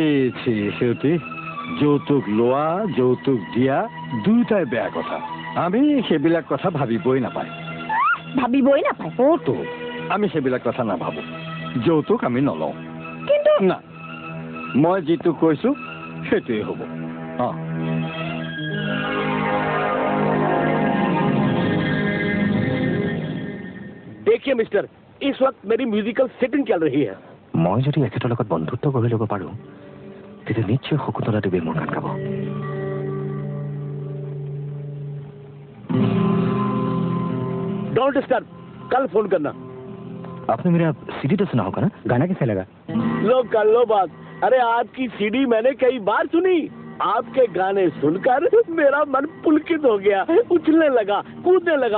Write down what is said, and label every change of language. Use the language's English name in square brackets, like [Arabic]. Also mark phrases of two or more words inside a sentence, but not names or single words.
[Assamese] সেউতী, যৌতুক লোৱা যৌতুক দিয়া দুয়োটাই বেয়া কথা। আমি সেইবিলাক কথা ভাবিবই নাপায়। অতো আমি সেইবিলাক কথা নাভাবো। যৌতুক আমি নলওঁ। কিন্তু না, মই যিটো কৈছো সেইটোৱে হ'ব। [Hindi] देखिए मिस्टर, इस वक्त मेरी [English] musical setting [Hindi] चल रही है। [Assamese] মই যদি এখেতৰ লগত বন্ধুত্ব কৰি ল'ব পাৰোঁ তেতিয়া নিশ্চয় শকুন্তলা দেৱী মোৰ গান গাব। [English] don't disturb, [Hindi] कल फोन करना। आपने मेरा सीडी तो सुना होगा ना? गाना कैसा लगा? लो कर लो बात। अरे आपकी सीडी मैंने कई बार सुनी। आपके गाने सुनकर मेरा मन पुलकित हो गया, उछलने लगा, कूदने लगा।